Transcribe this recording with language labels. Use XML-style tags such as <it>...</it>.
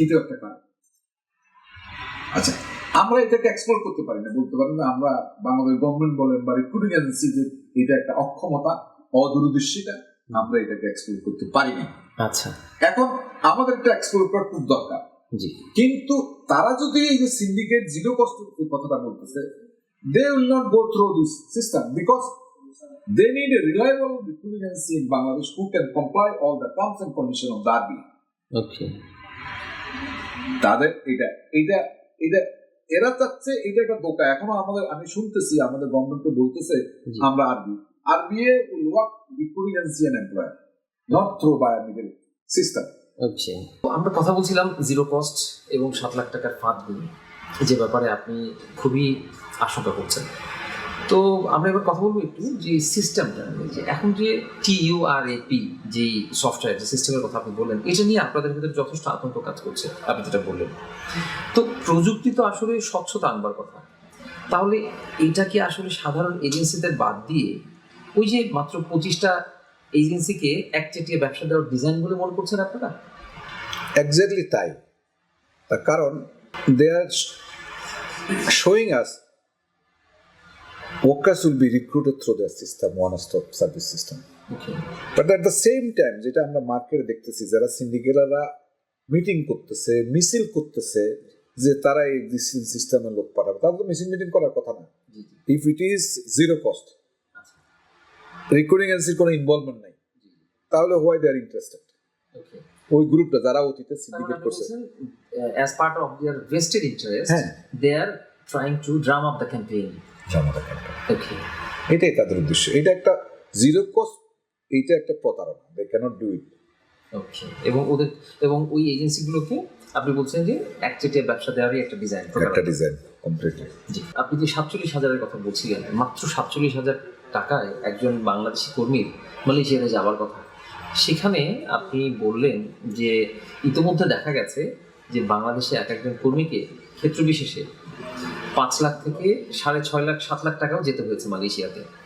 <bn>এটাও একটা কারণ। আচ্ছা, আমরা এটাকে এক্সপ্লোর করতে পারি না, বলতে পারি না আমরা বাংলাদেশ গভর্নমেন্ট বলেন বা রিক্রুটিং এজেন্সি যে এটা একটা অক্ষমতা, অদূরদর্শিতা, আমরা এটাকে এক্সপ্লোর করতে পারি না। আচ্ছা এখন আমাদের এটা এক্সপ্লোর করা খুব দরকার। জি কিন্তু তারা যদি এই যে সিন্ডিকেট জিরো কস্ট কথাটা বলতেছে,</bn> <en>They will not go through this system because they need a reliable recruiting agency in Bangladesh who can comply all the terms and conditions of the RBI.</en> <bn>ওকে তাদের এটা এটা এটা এরা চাচ্ছে এটা একটা দোকা। এখনো আমাদের আমি শুনতেছি আমাদের গভর্নমেন্টকে বলতেছে জি। আমরা</bn> <en>RBI will work recruiting agency and employer not through by a middle system.</en> <bn>ওকে আমরা কথা বলছিলাম জিরো কস্ট এবং 7 লাখ টাকার ফাঁদ নিয়ে, যে ব্যাপারে আপনি খুবই আশঙ্কা করছেন। তো আমরা এবার কথা বলবো একটু যে সিস্টেমটা নিয়ে, যে এখন যে TURAP যে সফটওয়্যার যে সিস্টেমের কথা আপনি বললেন, এটা নিয়ে আপনাদের ভিতরে যথেষ্ট আতঙ্ক কাজ করছে, আপনি যেটা বললেন। তো প্রযুক্তি তো আসলে স্বচ্ছতা আনবার কথা, তাহলে এটা কি আসলে সাধারণ এজেন্সিদের বাদ দিয়ে ওই যে মাত্র 25টা এজেন্সিকে একচেটিয়া ব্যবসা দেওয়ার ডিজাইন বলে মনে করছেন আপনারা? এক্স্যাক্টলি তাই। তার কারণ</bn> <en>They are showing us workers will be recruited through their system, one-stop service system. Okay. But at the same time,</en> <bn>যেটা আমরা মার্কেটে দেখতেছি, যারা সিন্ডিকেটরা মিটিং করতেছে, মিছিল করতেছে যে তারা এই সিস্টেমের লোক পাঠাবে, তারা তো মিটিং করার কথা না।</bn> <en>if it is zero cost,</en> <bn>recruiting এজেন্সির কোনো ইনভলভমেন্ট নাই, তাহলে</bn> <en>Why they are interested?</en> <bn>ওই গ্রুপটা যারা অতীতে সিন্ডিকেট করছে,</bn> <en>as part of their vested interest, they are trying to drum up the campaign. Okay.</en> <bn>এটাই তাদের উদ্দেশ্য। এটা একটা জিরো কস্ট, এটা একটা প্রতারণা।</bn> <en>They cannot do it.</en> <bn>ওকে। এবং ওই এজেন্সিগুলোকে আপনি বলছেন যে একচেটিয়া ব্যবসা দেওয়ারই একটা ডিজাইন</bn> <en>Completely.</en> <bn>জি। আপনি যে 47,000-এর কথা বলছিলেন, মাত্র 47,000 টাকায় একজন বাংলাদেশি কর্মীর মালয়েশিয়াতে যাওয়ার কথা, সেখানে আপনি বললেন যে ইতিমধ্যে দেখা গেছে যে বাংলাদেশে একজন কর্মীকে ক্ষেত্র বিশেষে 5 লাখ থেকে 6.5 লাখ 7 লাখ টাকাও যেতে হয়েছে মালয়েশিয়াতে।</bn>